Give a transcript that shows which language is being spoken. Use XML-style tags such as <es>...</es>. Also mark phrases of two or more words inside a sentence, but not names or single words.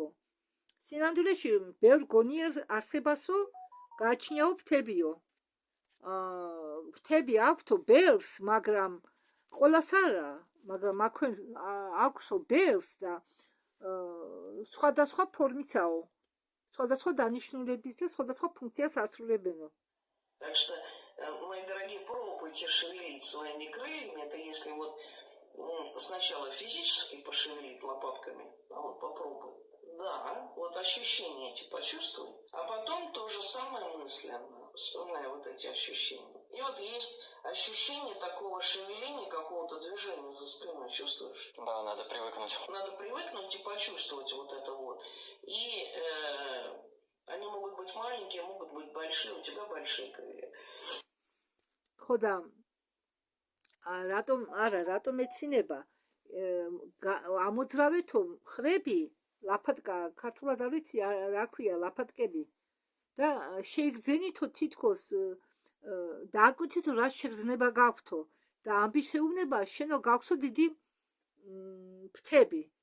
<ka>სინამდვილეში ბევრ გონიერ არსებასო გააჩნიაო ფრთებიო. ფრთები აქვთო ბევრს, მაგრამ ყველას არა, მაგრამ აქვენ აქვსო ბევრს და სხვადასხვა ფორმისაო, სხვადასხვა დანიშნულების და სხვადასხვა функციას ასრულებენო.</ka> <ru>Так что, мои дорогие, пробуйте шевелить своими крыльями. Это если вот сначала физически пошевелить лопатками, а вот попробуй. Да, вот ощущения эти почувствуй, а потом то же самое мысленно, вспоминая вот эти ощущения. И вот есть ощущение такого шевеления, какого-то движения за спиной, чувствуешь? Да, надо привыкнуть. Надо привыкнуть и почувствовать вот это вот. И они могут быть маленькие, могут быть большие, у тебя большие крылья.</ru> <ka>ხო და რატომ ეცინება ამოძრავეთო ხრები, ლაფატკა, ქართულად არ ვიცი რა ქვია ლაფატკები და შეიგზენითო თითქოს დააკვირდითო რა შეგრძნება გაქვთო და ამის ეუბნება შენო გაქვსო დიდი ფრთები.</ka>